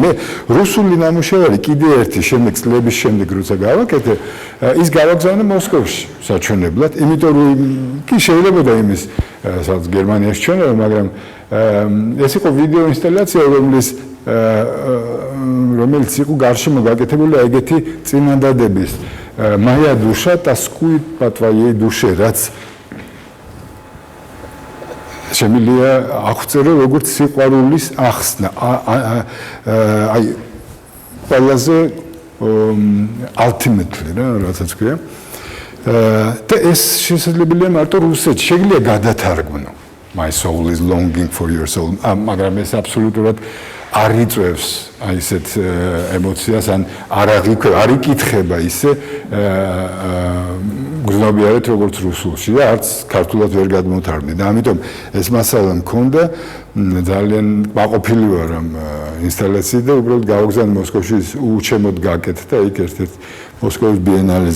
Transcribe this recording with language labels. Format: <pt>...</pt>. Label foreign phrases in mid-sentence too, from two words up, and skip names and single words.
<ka>მე რუსული ნამუშევარი კიდე ერთი შემდეგ წლების შემდეგ როცა გავაკეთე, ის გავაგზავნე მოსკოვში საჩვენებლად, იმიტომ რომ კი შეიძლება იმის სადაც გერმანიაში ჩვენება, მაგრამ ეს იყო ვიდეო ინსტალაცია, რომელიც იყო გარშემო გაკეთებული ეგეთი წინადადების</ka> <ru>моя душа тоскует по твоей душе,</ru> <ka>რაც შემიძლია აღწერო როგორც სიყვარულის ახსნა. აი ყველაზე ultimately რა რასაც ქვია. და ეს შესაძლებელია მარტო რუსეთში, შეიძლება გადათარგმნო.</ka> <en>My soul is longing for your soul.</en> <ka>მაგრამ ეს აბსოლუტურად არ იწევს აი ესეთ ემოციას, ან არ იკითხება ისე გრძნობიარეთ როგორც რუსულში და არც ქართულად ვერ გადმოთარგმნი. და ამიტომ ეს მასალა მქონდა, ძალიან მაყოფილი ვარ ამ ინსტალაციით და უბრალოდ გავაგზავნე მოსკოვში, უჩემოდ გაკეთდა იქ ერთ-ერთ მოსკოვის ბიენალეზე.</ka>